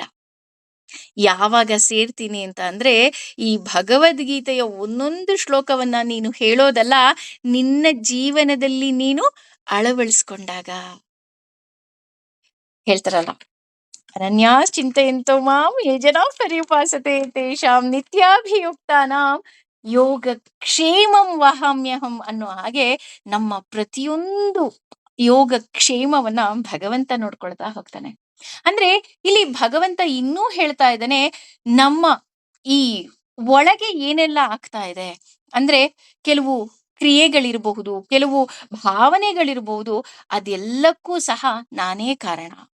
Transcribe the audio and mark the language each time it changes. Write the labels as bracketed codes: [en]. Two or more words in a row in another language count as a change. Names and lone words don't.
[kn] ಯಾವಾಗ ಸೇರ್ತೀನಿ ಅಂತ ಅಂದ್ರೆ, ಈ ಭಗವದ್ಗೀತೆಯ ಒಂದೊಂದು ಶ್ಲೋಕವನ್ನ ನೀನು ಹೇಳೋದಲ್ಲ, ನಿನ್ನ ಜೀವನದಲ್ಲಿ ನೀನು ಅಳವಡಿಸ್ಕೊಂಡಾಗ. ಹೇಳ್ತಾರಲ್ಲ, [sa] ಅನನ್ಯಾಸ್ ಚಿಂತೆಯಂತೋ ಮಾಂ ಯೇ ಜನಾಃ ಪರ್ಯುಪಾಸತೆ ತೇಷಾಂ ನಿತ್ಯಾಭಿಯುಕ್ತಾನಾಂ ಯೋಗ ಕ್ಷೇಮಂ ವಹಾಮ್ಯಹಂ [kn] ಅನ್ನೋ ಹಾಗೆ, ನಮ್ಮ ಪ್ರತಿಯೊಂದು ಯೋಗ ಕ್ಷೇಮವನ್ನ ಭಗವಂತ ನೋಡ್ಕೊಳ್ತಾ ಹೋಗ್ತಾನೆ. ಅಂದ್ರೆ ಇಲ್ಲಿ ಭಗವಂತ ಇನ್ನೂ ಹೇಳ್ತಾ ಇದ್ದಾನೆ, ನಮ್ಮ ಈ ಒಳಗೆ ಏನೆಲ್ಲ ಆಗ್ತಾ ಇದೆ ಅಂದ್ರೆ, ಕೆಲವು ಕ್ರಿಯೆಗಳಿರಬಹುದು, ಕೆಲವು ಭಾವನೆಗಳಿರಬಹುದು, ಅದೆಲ್ಲಕ್ಕೂ ಸಹ ನಾನೇ ಕಾರಣ.